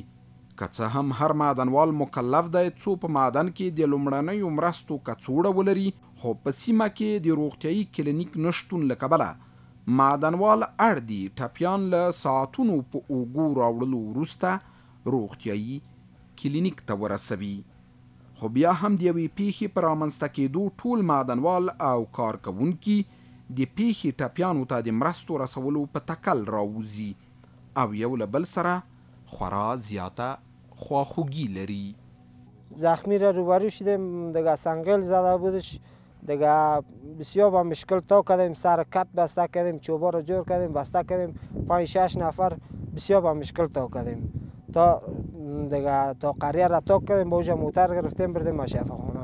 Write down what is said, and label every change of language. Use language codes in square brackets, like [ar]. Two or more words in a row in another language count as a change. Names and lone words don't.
[ps] که څه هم هر معدنوال مکلف دی څو په معدن کې د لومړنیو مرستو کڅوړه ولري، خو په سیمه کې د روغتیایي کلینیک نشتون له کبله معدنوال اړ دي ټپیان له ساعتونو په اوږو راوړلو وروسته روغتیایي کلینیک ته ورسوي. خو بیا هم د یوې پیښې په رامنځته کېدو ټول معدنوال او کارکوونکي د پیښې ټپیانو ته د مرستو رسولو په تکل راوځي او یو له بل سره خورا زیاته خواخوږي لري. [fa] زخمی را روبرو شدیم، دیگه سنگل زده بودش، دیگه بسیار با مشکل تا کردیم، سر کت بسته کردیم، چوبا را جور کردیم بسته کردیم، 5-6 نفر بسیار با مشکل تا کردیم تا دیگه تا قریه را تا کردیم، با اوجا موتر گرفتیم بردیم شفاخانه.